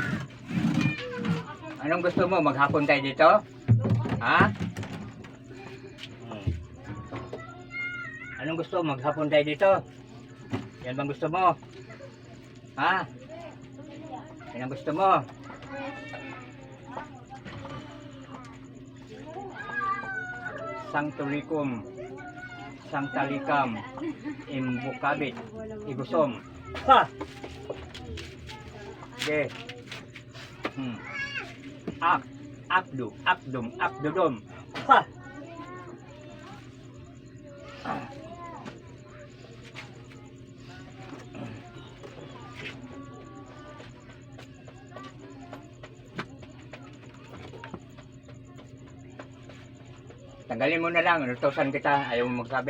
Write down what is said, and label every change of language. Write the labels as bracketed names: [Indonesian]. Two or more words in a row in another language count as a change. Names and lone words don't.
[Filipino] Anong gusto mo? Maghapon tayo dito? Ha? Anong gusto mo? Maghapon tayo dito? Yan bang gusto mo? Ha? Yan ang gusto mo? Sangtulikum, sangtalikam, imbukabit, igusom. Ha! Okay. Akdum, akdudum. Ha! Tanggalin mo na lang, inutosan kita, ayaw mo magsabi.